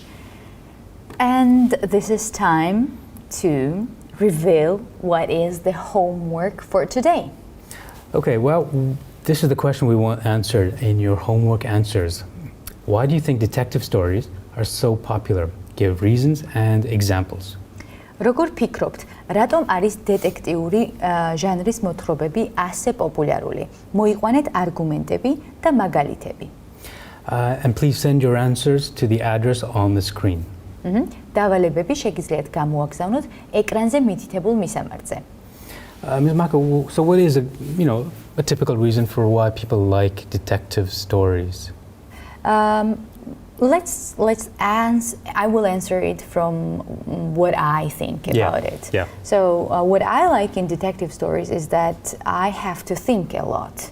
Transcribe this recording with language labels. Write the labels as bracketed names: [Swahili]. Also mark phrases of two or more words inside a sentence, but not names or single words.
[English] And this is time to reveal what is the homework for today. Okay, well, this is the question we want answered in your homework answers. Why do you think detective stories are so popular? Give reasons and examples. [Georgian] როგორ ფიქრობთ, რატომ არის დეტექტიური ჟანრის მოთხრობები ასე პოპულარული? მოიყვანეთ არგუმენტები და მაგალითები. [English] And please send your answers to the address on the screen. [Georgian] დავალებები შეგიძლიათ გამოაგზავნოთ ეკრანზე მითითებულ მისამართზე. [English] Ms. Mako, so what is a typical reason for why people like detective stories? Let's answer. I will answer it from what I think about it. Yeah. So what I like in detective stories is that I have to think a lot.